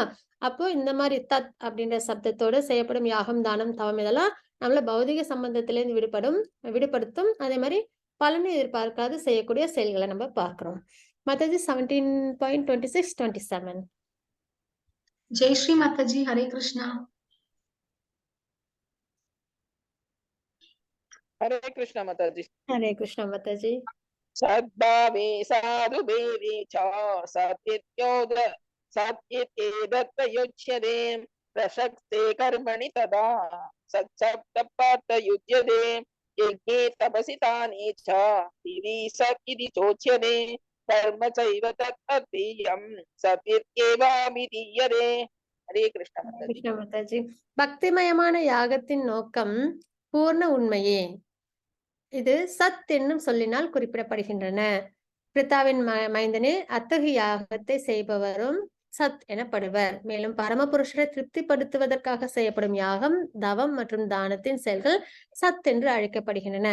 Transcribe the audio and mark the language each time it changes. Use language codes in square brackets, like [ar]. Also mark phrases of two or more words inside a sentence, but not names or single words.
[ta] அப்போ இந்த மாதிரி தத் அப்படின்ற சப்தத்தோடு செய்யப்படும் யாகம், தானம், தவம் இதெல்லாம் நம்மள பௌதிக சம்பந்தத்திலிருந்து விடுபடுத்தும். அதே மாதிரி பலனை எதிர்பார்க்காது செய்யக்கூடிய செயல்களை நம்ம பார்க்கிறோம். மாதாஜி 17.26, 27. ஜெய் ஸ்ரீ மாதாஜி. ஹரே கிருஷ்ணா. [hi] हरे कृष्ण माताजी। हरे कृष्णा माताजी। [sa] सद्भावे साधुभेवे च सत्येदत्तयुज्यते प्रशस्ते कर्मणि तदा सत्सप्तपार्थयुज्यते यज्ञे तपसि तानि च तिरीस इति चोच्यते कर्म चैव तत्तदीयं सत्येवाभिधीयते। [hi] हरे कृष्ण माताजी। [ta] கிருஷ்ண மாதாஜி. பக்திமயமான யாகத்தின் நோக்கம் பூர்ண உண்மையே. இது சத் என்னும் சொல்லினால் குறிப்பிடப்படுகின்றன. பிரித்தாவின் மைந்தனே அத்தகைய யாகத்தை செய்பவரும் சத் எனப்படுவர். மேலும் பரமபுருஷரை திருப்திப்படுத்துவதற்காக செய்யப்படும் யாகம், தவம் மற்றும் தானத்தின் செயல்கள் சத் என்று அழைக்கப்படுகின்றன.